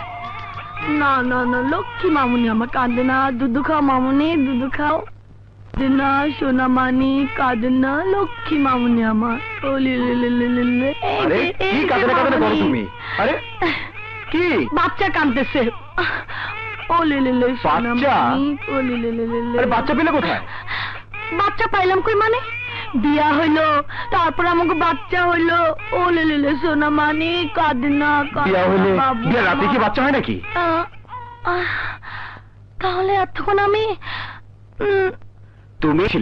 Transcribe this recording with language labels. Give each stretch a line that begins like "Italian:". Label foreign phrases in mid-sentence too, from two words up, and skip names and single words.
Bangla: না না না, লক্ষ্মী মামুনি আমার কাঁদে না। দুধু খাও মামুনি, দুধু খাও। না সোনা মানি কাঁদে না লক্ষ্মী মামুনি আমার ও লে লে লে লে লে লে। আরে কি কাঁদে না কাঁদে করো তুমি? আরে কি বাচ্চা কাঁদতেছে ও লে লে লে সোনা বাচ্চা? মানি ও লে লে লে লে লে। আরে বাচ্চা পেলে কোথায়? বাচ্চা পাইলাম কই মানে বিয়া হইলো তারপর আমাকে বাচ্চা হইলো ও লে লে লে সোনা মানি কাঁদে না বিয়া হলে বাবু বিয়া রাতে কি বাচ্চা হয় নাকি? তাহলে এতক্ষণ আমি তুমি ছিলে?